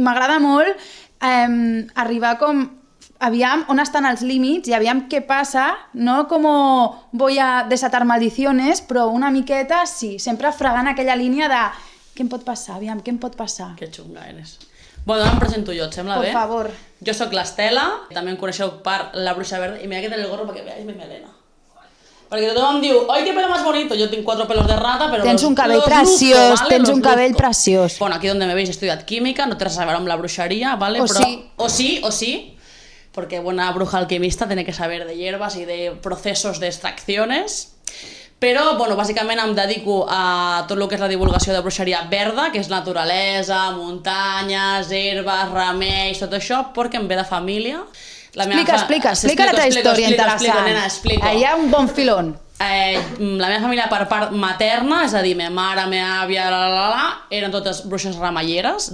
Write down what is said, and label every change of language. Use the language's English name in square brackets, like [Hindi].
[Catalan] M'agrada molt arribar com... Aviam on estan els límits i aviam què passa, no com [Spanish] voy a desatar maldiciones, [Catalan] però una miqueta, sí, sempre fregant aquella línia de què em pot passar, aviam, què em pot passar. [Spanish] Que xunga eres. [Catalan] Bueno, ara em presento jo, et sembla bé? [Spanish] Por favor. [Catalan] Jo sóc l'Estela, també em coneixeu per la Bruixa Verda, i mira que [Spanish] tengo el gorro [Catalan] perquè [Spanish] veáis mi melena. [Catalan] Perquè tothom em diu, [Spanish] ¡ay, qué pelo más bonito! Yo tengo 4 pelos de rata, pero [Catalan] tens un cabell preciós, ¿vale? Tens un cabell preciós. Bueno, [Spanish] aquí donde me veis [Catalan] he estudiat química, no té res a veure amb la bruixeria, ¿vale? O sí. O sí. [Spanish] Porque buena bruja alquimista tiene que saber de hierbas y de procesos de extracciones. [Catalan] Però, bueno, bàsicament em dedico a tot el que és la divulgació de bruixeria verda, que és naturalesa, muntanyes, herbes, remeis, tot això, perquè em ve de família. Explica la teva història interessant. Nena, explico. Hi ha un bon filón. La meva família per part materna, és a dir, meva mare, meva àvia, eren totes bruixes remeieres.